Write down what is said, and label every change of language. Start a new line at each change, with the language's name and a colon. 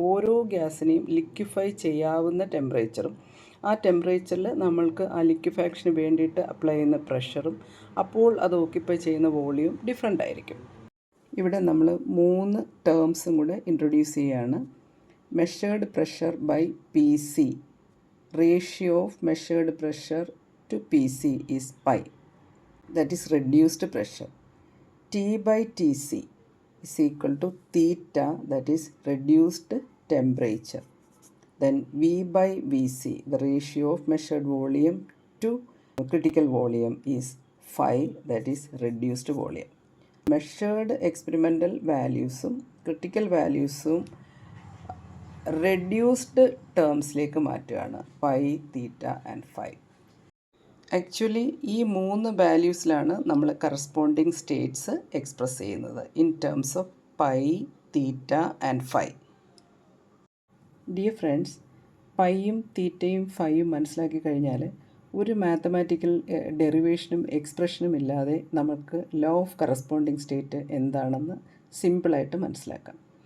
Malayalam: ഓരോ ഗ്യാസിനെയും ലിക്വിഫൈ ചെയ്യാവുന്ന ടെമ്പറേച്ചറും ആ ടെമ്പറേച്ചറിൽ നമ്മൾക്ക് ആ ലിക്വിഫാക്ഷന് വേണ്ടിയിട്ട് അപ്ലൈ ചെയ്യുന്ന പ്രഷറും അപ്പോൾ അത് ഓക്യുപ്പൈ ചെയ്യുന്ന വോളിയവും ഡിഫറെൻ്റ് ആയിരിക്കും. ഇവിടെ നമ്മൾ 3 ടേംസും കൂടെ ഇൻട്രൊഡ്യൂസ് ചെയ്യുകയാണ്.
English: Measured pressure by PC. Ratio of measured pressure to PC is pi. That is reduced pressure. T by TC is equal to theta, that is reduced temperature. Then V by VC, the ratio of measured volume to critical volume is phi, that is reduced volume.
Malayalam: Measured experimental valuesum critical valuesum reduced termsലേക്ക് മാറ്റുകയാണ്, pi, theta and phi. Actually ഈ 3 വാല്യൂസിലാണ് നമ്മൾ corresponding States express ചെയ്യുന്നത് in terms of pi, theta and phi. Dear friends, പൈയും തീറ്റയും ഫൈയും മനസ്സിലാക്കി കഴിഞ്ഞാൽ ഒരു mathematical ഡെറിവേഷനും എക്സ്പ്രഷനും ഇല്ലാതെ നമുക്ക് ലോ ഓഫ് കറസ്പോണ്ടിങ് സ്റ്റേറ്റ് എന്താണെന്ന് സിമ്പിളായിട്ട് മനസ്സിലാക്കാം.